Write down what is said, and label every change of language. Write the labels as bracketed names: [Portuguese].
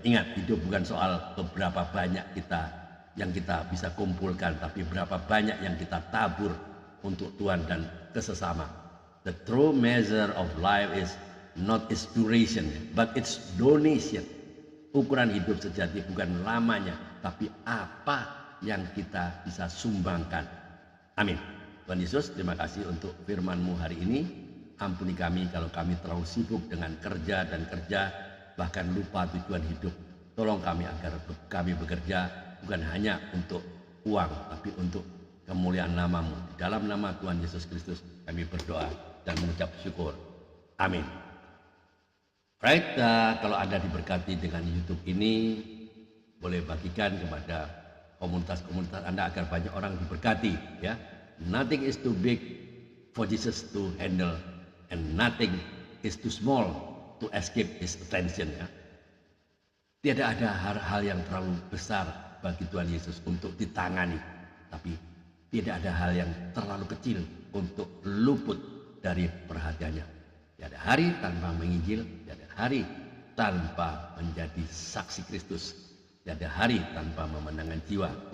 [Indonesian] Ingat, hidup bukan soal beberapa banyak yang kita bisa kumpulkan, tapi berapa banyak yang kita tabur untuk Tuhan dan kesesama. [English] The true measure of life is not its duration, but its donation. [Indonesian] Ukuran hidup sejati bukan lamanya, tapi apa yang kita bisa sumbangkan. Amin. Tuhan Yesus, terima kasih untuk firman-Mu hari ini. Ampuni kami kalau kami terlalu sibuk dengan kerja dan kerja, bahkan lupa tujuan hidup. Tolong kami agar kami bekerja bukan hanya untuk uang, tapi untuk kemuliaan nama-Mu. Di dalam nama Tuhan Yesus Kristus kami berdoa dan mengucap syukur. Amin. Right, kalau Anda diberkati dengan YouTube ini, boleh bagikan kepada komunitas-komunitas Anda agar banyak orang diberkati. [English] Ya, nothing is too big for Jesus to handle, and nothing is too small to escape His attention. [Indonesian] Ya, tidak ada hal-hal yang terlalu besar bagi Tuhan Yesus untuk ditangani, tapi tidak ada hal yang terlalu kecil untuk luput dari perhatiannya. Tidak ada hari tanpa menginjil, tidak ada hari tanpa menjadi saksi Kristus, tidak ada hari tanpa memenangkan jiwa.